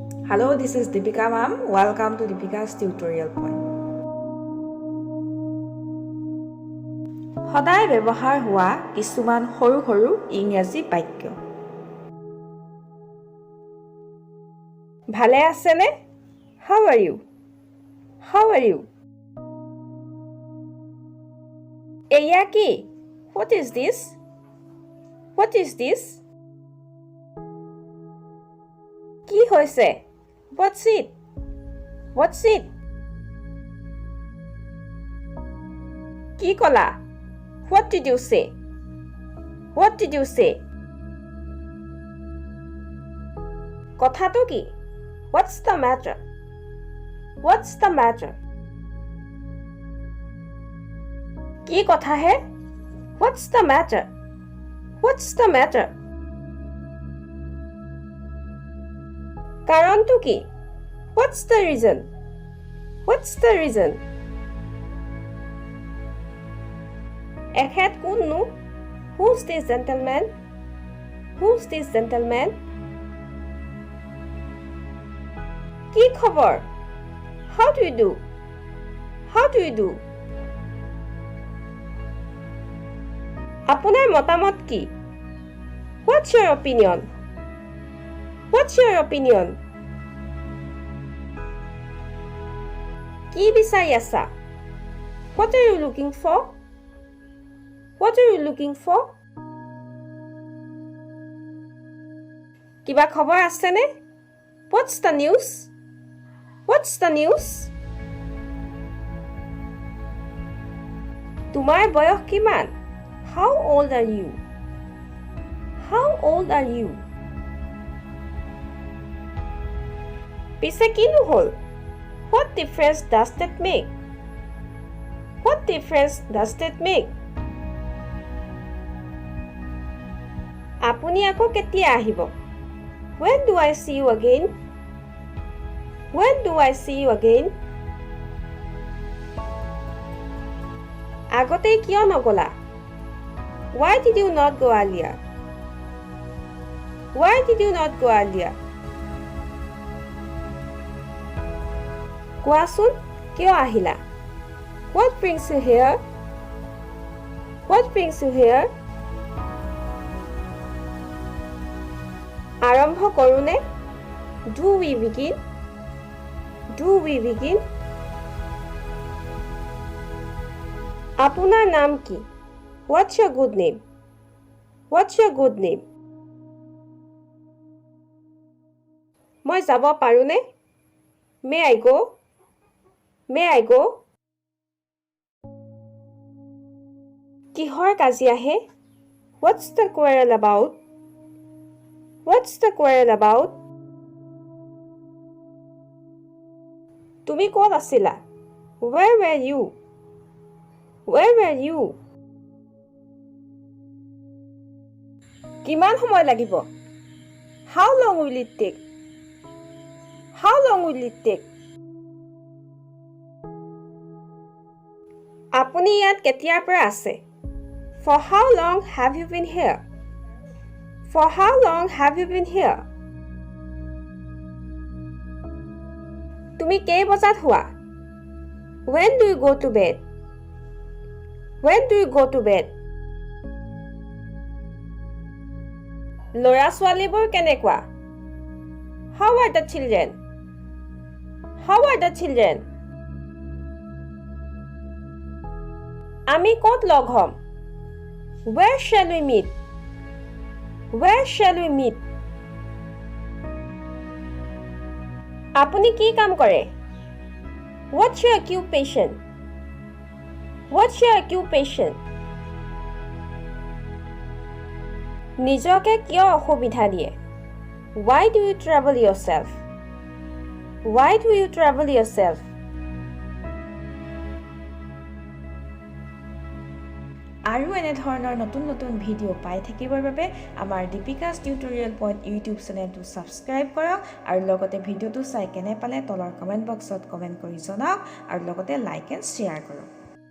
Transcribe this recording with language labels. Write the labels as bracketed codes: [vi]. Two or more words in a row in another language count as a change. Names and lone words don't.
[en] Hello, this is Deepika ma'am. Welcome to Deepika's tutorial point. [as] সদায় ব্যৱহাৰ হোৱা কিছুমান সৰু সৰু ইংৰাজী বাক্য। ভালে আছেনে? [en] How are you? How are you? [as] এয়া কি? [en] What is this? What is this? [as] কি হৈছে? [en] What's it? What's it? [as] কি কলা? [en] What did you say? What did you say? [as] কথাটো কি? [en] What's the matter? What's the matter? [as] কি কথা হে? [en] What's the matter? What's the matter? [as] কাৰণটো কি? [en] What's the reason? What's the reason? [as] এখেত কোননো? [en] Who's this gentleman? Who's this gentleman? [as] কি খবৰ? [en] How do you do? How do you do? [as] আপোনাৰ মতামত কি? [en] What's your opinion? What's your opinion? [as] কি বিচাৰি আছা? [en] What are you looking for? What are you looking for? [as] কিবা খবৰ আছেনে? [en] What's the news? What's the news? [as] তোমাৰ বয়স কিমান? [en] How old are you? How old are you? [as] পিছে কিনো হ'ল? [en] What difference does that make? What difference does that make? [as] আপুনি আকৌ কেতিয়া আহিব? [en] When do I see you again? When do I see you again? [as] আগতে কিয় নগলা? [en] Why did you not go earlier? Why did you not go earlier? [as] কোৱাচোন কিয় আহিলা? [en] What brings you here? What brings you here? [as] আৰম্ভ কৰোনে? [en] Do we begin? Do we begin? [as] আপোনাৰ নাম কি? [en] What's your good name? What's your good name? [as] মই যাব পাৰোনে? [en] May I go? May I go? [as] কিহৰ কাজিয়া হে? [en] What's the quarrel about? What's the quarrel about? [as] তুমি ক'ত আছিলা? [en] Where were you? Where were you? [as] কিমান সময় লাগিব? [en] How long will it take? How long will it take? [as] আপুনি ইয়াত কেতিয়াৰ পৰা আছে? [en] For how long have you been here? For how long have you been here? [as] তুমি কেই বজাত শুৱা? [en] When do you go to bed? When do you go to bed? [as] ল'ৰা ছোৱালীবোৰ কেনেকুৱা? [en] How are the children? How are the children? [as] আমি ক'ত লগ হ'ম? [en] Where shall we meet? Where shall we meet? [as] আপুনি কি কাম কৰে? [en] What's your occupation? What's your occupation? [as] নিজকে কিয় অসুবিধা দিয়ে? [en] Why do you trouble yourself? Why do you trouble yourself? [as] আৰু এনে ধৰণৰ নতুন নতুন ভিডিঅ' পাই থাকিবৰ বাবে আমাৰ দীপিকাছ টিউটৰিয়েল পইণ্ট ইউটিউব চেনেলটো ছাবস্ক্ৰাইব কৰক আৰু লগতে ভিডিঅ'টো চাই কেনে পালে তলৰ [en] comment boxত [as] কমেণ্ট কৰি জনাওক আৰু লগতে [en] like and share [as] কৰক।